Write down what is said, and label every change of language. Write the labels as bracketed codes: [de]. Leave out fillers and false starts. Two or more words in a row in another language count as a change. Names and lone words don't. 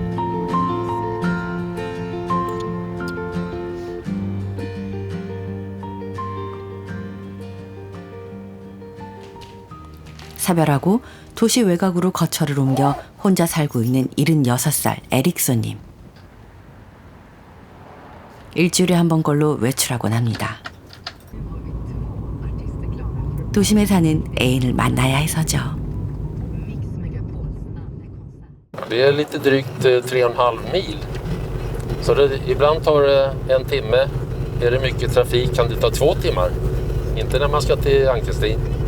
[ko] 사별하고 도시 외곽으로 거처를 옮겨 혼자 살고 있는 76살 에릭소님. 일주일에 한 번꼴로 외출하곤 합니다. 도심에 사는 애인을 만나야 해서죠. [sv] Det är lite drygt 3,5 mil. Så ibland tar det en timme. Är det mycket trafik kan det ta 2 timmar. Inte när man ska till Ankerstin.